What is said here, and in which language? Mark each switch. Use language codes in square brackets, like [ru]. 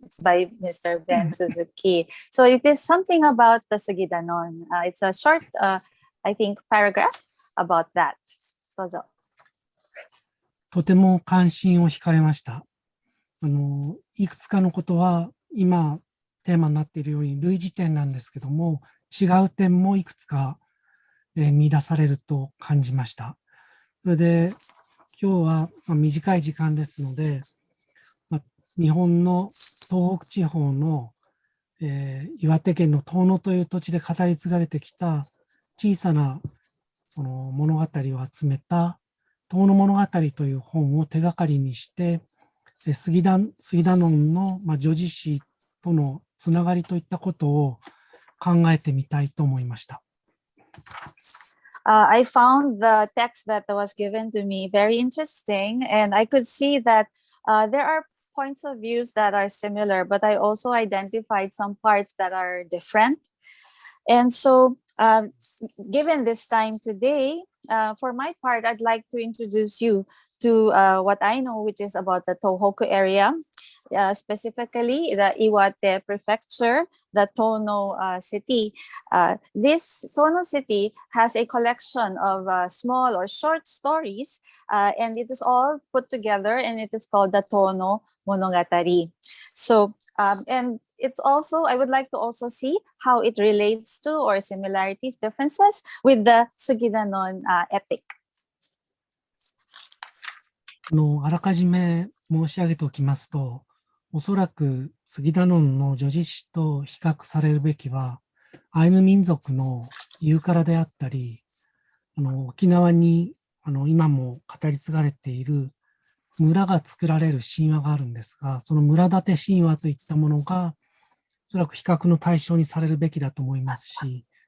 [en] It's by Mr. Ben Suzuki. So it is something about the Sugidanun. It's a short, I think, paragraph about that. [ja] どうぞ。とても関心を惹かれました。いくつかのことは今テーマになっているように類似点なんですけども、違う点もいくつか見出されると感じました。それで今日は短い時間ですので、日本の東北地方の、岩手県の遠野という土地で語り継がれてきた小さなその物語を集めた遠野物語という本を手がかりにして、スギダノンの叙事詩とのつながりといったことを考えてみたいと思いました。 [en] I found the text that was given to me very interesting, and I could see that there are points of views that are similar, but I also identified some parts that are different. And so, given this time today, for my part, I'd like to introduce you to what I know, which is about the Tohoku area. specifically the Iwate Prefecture, the Tono city. This Tono city has a collection of small or short stories, and it is all put together, and it is called the Tono Monogatari. So, and it's also, I would like to also see how it relates to or similarities, differences with the Sugidanun epic. [ja] あらかじめ申し上げておきますと、おそらくスギダノンの叙事詩と比較されるべきは、アイヌ民族のユーカラであったり、沖縄に今も語り継がれている村が作られる神話があるんですが、その村建て神話といったものが、おそらく比較の対象にされるべきだと思いますし、